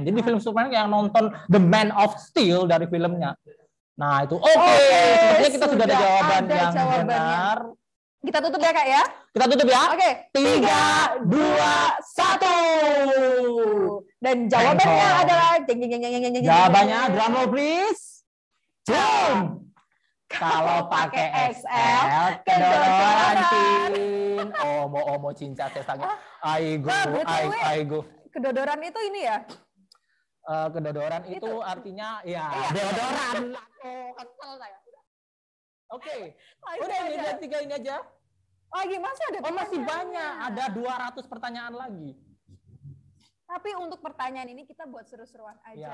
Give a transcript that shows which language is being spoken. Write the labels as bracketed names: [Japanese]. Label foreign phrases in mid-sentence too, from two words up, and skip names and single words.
[Indonesian] Jadi di film Superman yang nonton The Man of Steel dari filmnya. Nah, itu oke. Sepertinya kita sudah ada jawaban yang benar. Kita tutup ya, Kak ya? Kita tutup ya. Oke. 3, 2, 1. Dan jawabannya Handphone. adalah Jawabannya [English] drum roll please. [Indonesian] Boom. Kalau pakai XL, kedodoran cin. [Korean] 어머 진짜 세상에 아이고. [Indonesian] Kedodoran itu ini ya? Kedodoran itu artinya ya deodoran. Kesel saya. Oke. Udah ini aja 3 ini aja. Lagi masih ada. Oh, masih banyak. Ada 200 pertanyaan lagi. Tapi untuk pertanyaan ini kita buat seru-seruan aja.